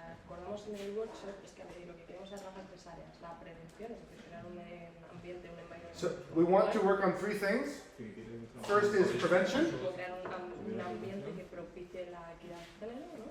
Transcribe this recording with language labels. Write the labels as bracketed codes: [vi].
[es] Acordamos en el workshop es que lo que queremos es trabajar tres áreas, la prevención, es decir, crear un ambiente, un environment. [en] So we want to work on three things. First is prevention. [es] Crear un ambiente que propicie la equidad de género, ¿no?